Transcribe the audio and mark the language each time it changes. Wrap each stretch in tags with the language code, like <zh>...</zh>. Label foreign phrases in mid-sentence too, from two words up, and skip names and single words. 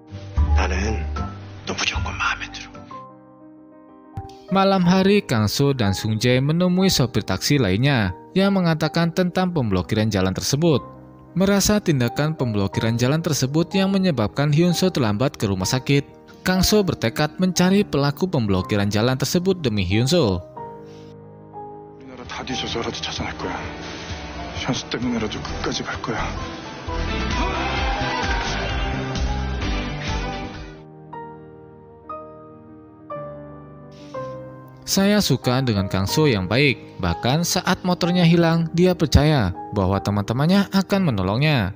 <id>Malam hari, Kang So dan Sung Jae menemui sopir taksi lainnya yang mengatakan tentang pemblokiran jalan tersebut. Merasa tindakan pemblokiran jalan tersebut yang menyebabkan Hyun So terlambat ke rumah sakit, Kang So bertekad mencari pelaku pemblokiran jalan tersebut demi Hyun So.</id> <ko>다 뒤져서라도 찾아낼 거야. 현수 때문에라도 끝까지 갈 거야.</ko> <id>Saya suka dengan Kang So yang baik. Bahkan saat motornya hilang, dia percaya bahwa teman-temannya akan menolongnya.</id>